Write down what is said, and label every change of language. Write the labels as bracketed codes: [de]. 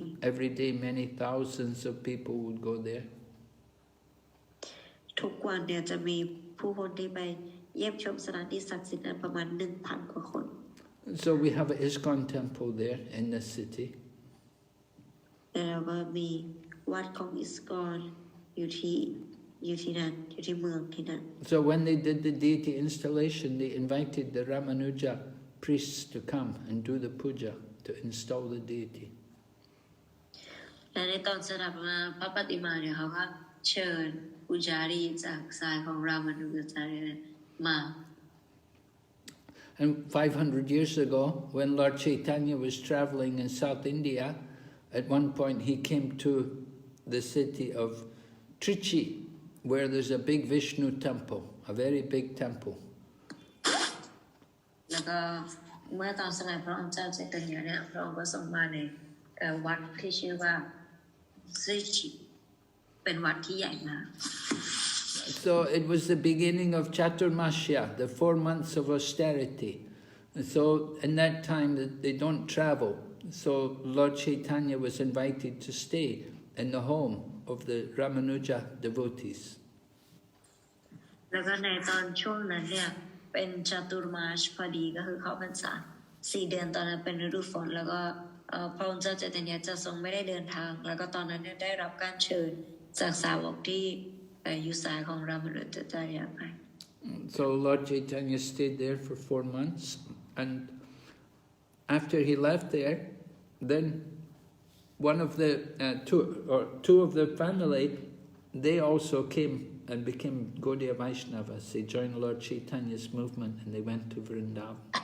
[en] Every day, many thousands of people would go there. [th] ทุกวันเนี่ยจะมีผู้คนที่ไปเยี่ยมชมสถานที่ศักดิ์สิทธิ์นั้นประมาณ 1,000 กว่าคน [en] So we have an ISKCON temple there in the city. [th] แล้วก็มีวัดของอิสกอนอยู่ที่นั่นอยู่ที่เมืองที่นั่น [en] So when they did the deity installation, they invited the Ramanuja priests to come and do the puja to install the deity. [th] และในตอนสถาปนาพระปฏิมาเนี่ยเขาก็เชิญปุจารีจากสายของรามานุจารย์มา [en] And 500 years ago, when Lord Chaitanya was traveling in South India, at one point he came to the city of Trichy, where there's a big Vishnu temple, a very big temple. [th] แล้วก็เมื่อตอนสมัยพระองค์เจ้าใจตญะเนี่ยพระองค์ก็ทรงมาในวัดที่ชื่อว่าทริชิเป็นวัดที่ใหญ่มาก [en] So it was the beginning of Chaturmasya, the 4 months of austerity. And so in that time they don't travel. So Lord Chaitanya was invited to stay in the home of the Ramanuja devotees. [th] แล้วก็ในตอนช่วงนั้นเนี่ยเป็นจตุรมาสพอดีก็คือเข้าพรรษา4 เดือนตอนนั้นเป็นฤดูฝนแล้วก็พระองค์เจ้าใจตญะจะทรงไม่ได้เดินทางแล้วก็ตอนนั้นเนี่ยได้รับการเชิญจากสาวกที่อยู่สายของรามานุจารย์ไป [en] So Lord Chaitanya stayed there for 4 months, and after he left there, then one of the two of the family, they also came and became Gaudiya Vaishnavas. They joined Lord Chaitanya's movement and they went to Vrindavan.